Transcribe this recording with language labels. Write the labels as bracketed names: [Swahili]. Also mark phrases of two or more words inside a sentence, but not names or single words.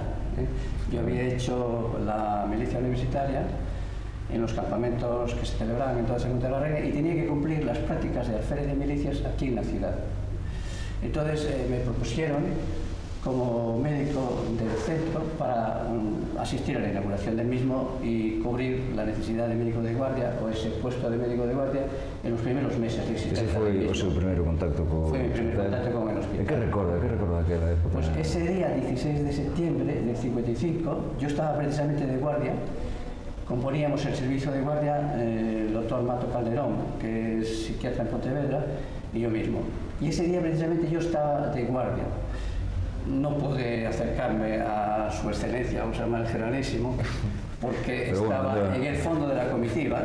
[Spanish] Yo había hecho la milicia universitaria en los campamentos que se celebraban en toda Segunda de la Reina y tenía que cumplir las prácticas de alférez de milicias aquí en la ciudad. Entonces me propusieron como médico del centro para asistir a la inauguración del mismo y cubrir la necesidad de médico de guardia o ese puesto de médico de guardia en los primeros meses de existencia. [Galician] Ese foi o seu primeiro contacto co [Spanish] Foi mi primer contacto con el hospital. [Galician] E que recorda aquela época? [Spanish] Pues ese día, 16 de septiembre del 55, yo estaba precisamente de guardia. Componíamos el servicio de guardia el doctor Mato Calderón, que es psiquiatra en Pontevedra, y yo mismo. Y ese día precisamente yo estaba de guardia. No pude acercarme a su excelencia, vamos a llamar el generalísimo, porque estaba en el fondo de la comitiva.